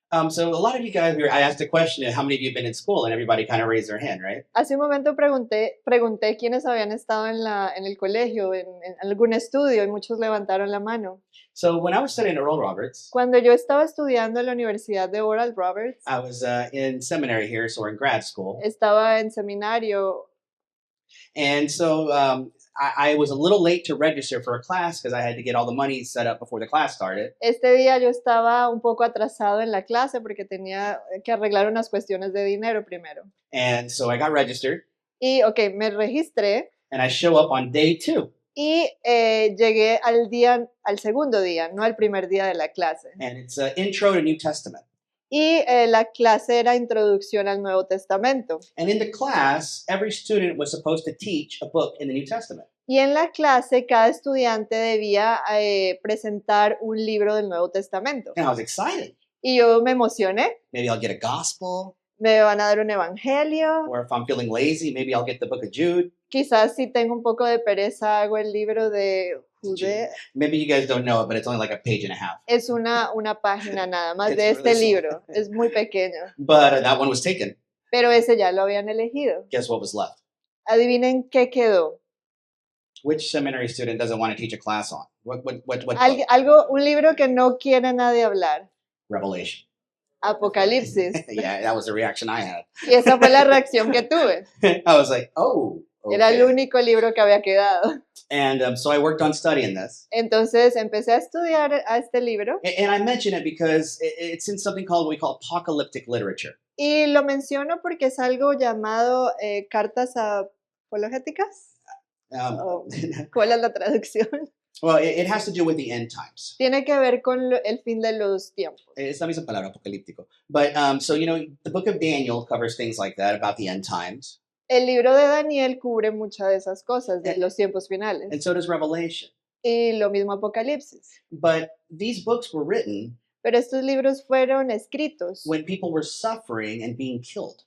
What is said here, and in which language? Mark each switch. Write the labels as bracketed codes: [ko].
[en] So a lot of you guys, I asked a question, how many of you have been in school? And everybody kind of raised their hand, right? [es] Hace un momento pregunté quiénes habían estado en el colegio, en algún estudio, y muchos levantaron la mano. [en] So when I was studying at Oral Roberts, [es] Cuando yo estaba estudiando en la Universidad de Oral Roberts, [en] I was in seminary here, so we're in grad school. [es] estaba en seminario. [en] And so I was a little late to register for a class because I had to get all the money set up before the class started. [es] Este día yo estaba un poco atrasado en la clase porque tenía que arreglar unas cuestiones de dinero primero. [en] And so I got registered, [es] Y, ok, me registré [en] and I show up on day 2. [es] y llegué al segundo día, no al primer día de la clase. [en] And it's Intro to New Testament. [es] Y la clase era Introducción al Nuevo Testamento. [en] And in the class, every student was supposed to teach a book in the New Testament. [es] Y en la clase cada estudiante debía presentar un libro del Nuevo Testamento. [en] And I was excited. [es] Y yo me emocioné. [en] Maybe I'll get a gospel, [es] Me van a dar un evangelio. [en] or if I'm feeling lazy, maybe I'll get the book of Jude. [es] Quizás si tengo un poco de pereza hago el libro de Judea. [en] Maybe you guys don't know it, but it's only like a page and a half. [es] Es una página nada más de [en] It's [es] este [en] really small. [es] libro. Es muy pequeño. [en] But that one was taken. [es] Pero ese ya lo habían elegido. [en] Guess what was left? [es] Adivinen qué quedó. [en] Which seminary student doesn't want to teach a class on? What book? [es] Un libro que no quiere nadie hablar. [en] Revelation. [es] Apocalipsis. [en] Yeah, that was the reaction I had. [es] Y esa fue la reacción que tuve. [en] I was like, oh. [es] Era el [en] Okay. [es] único libro que había quedado. [en] And so I worked on studying this. [es] Entonces empecé a estudiar a este libro [en] And I mention it because it's in something called what we call apocalyptic literature. [es] y lo menciono porque es algo llamado cartas apologéticas. Um, ¿Cuál es la traducción? [en] well, it has to do with the end times. [es] Tiene que ver con el fin de los tiempos. [en] It's [es] la misma palabra, apocalíptico. [en] But so, the book of Daniel covers things like that, about the end times. [es] El libro de Daniel cubre muchas de esas cosas, de los tiempos finales. [en] And so does Revelation. [es] Y lo mismo Apocalipsis. [en] But these books were written [es] Pero estos libros fueron escritos [en] when people were suffering and being killed.